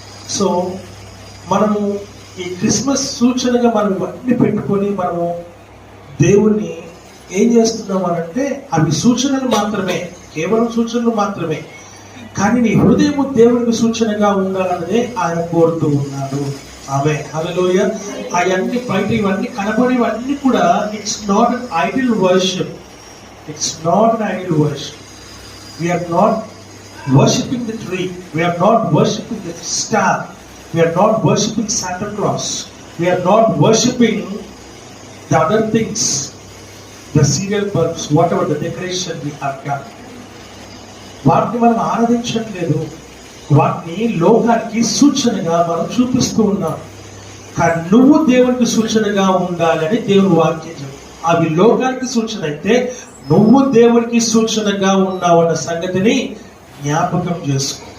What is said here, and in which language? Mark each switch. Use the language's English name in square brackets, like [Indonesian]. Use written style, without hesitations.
[Telugu] So మనము ఈ Christmas సూచనగా మనం ఇవన్నీ పెట్టుకొని మనము దేవుణ్ణి ఏం చేస్తున్నాం అనంటే అవి సూచనలు మాత్రమే, కేవలం సూచనలు మాత్రమే. కానీ నీ హృదయము దేవునికి సూచనగా ఉండాలన్నదే ఆయన కోరుతూ ఉన్నాడు. ఆమె హల్లెలూయా. అవన్నీ బయట ఇవన్నీ కనబడేవన్నీ కూడా [English] It's not an idol worship. It's not an idol worship. We are not worshipping the tree. We are not worshipping the star. We are not worshipping Santa Claus. We are not worshipping the other things, the cereal bulbs, whatever the decoration we have done. [Telugu] వాటిని మనం ఆరాధించట్లేదు, వాటిని లోకానికి సూచనగా మనం చూపిస్తూ ఉన్నాం. కానీ నువ్వు దేవునికి సూచనగా ఉండాలని దేవుని వాక్యం చెప్తుంది. అవి లోకానికి సూచన అయితే నువ్వు దేవునికి సూచనగా ఉన్నావన్న సంగతిని జ్ఞాపకం చేసుకో.